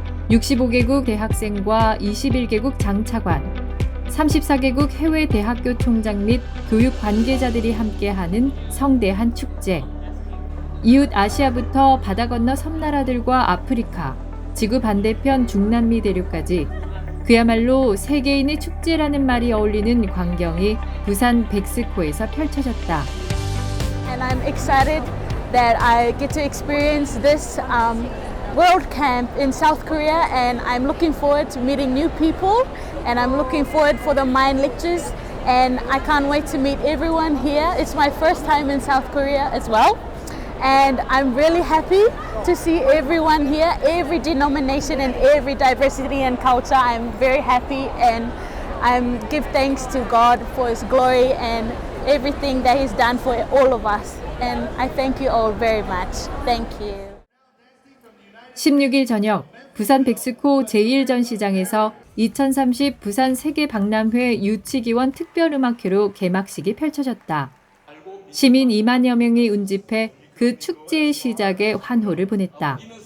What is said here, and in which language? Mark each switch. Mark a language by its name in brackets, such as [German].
[Korean] 65개국 대학생과 21개국 장차관, 34개국 해외 대학교 총장 및 교육 관계자들이 함께하는 성대한 축제. 이웃 아시아부터 바다 건너 섬나라들과 아프리카, 지구 반대편 중남미 대륙까지 그야말로 세계인의 축제라는 말이 어울리는 광경이 부산 백스코에서 펼쳐졌다. [English] And I'm excited that I get to experience this World Camp in South Korea, and I'm looking forward to meeting new people, and I'm looking forward for the Mind lectures, and I can't wait to meet everyone here. It's my first time in South Korea as well, and I'm really happy to see everyone here, every denomination and every diversity and culture. I'm very happy, and I give thanks to God for His glory and everything that He's done for all of us. And I thank you all very much. Thank you. [Korean] 16일 저녁 부산 백스코 제1전시장에서 2030 부산 세계박람회 유치기원 특별음악회로 개막식이 펼쳐졌다. 시민 2만여 명이 운집해 그 축제의 시작에 환호를 보냈다.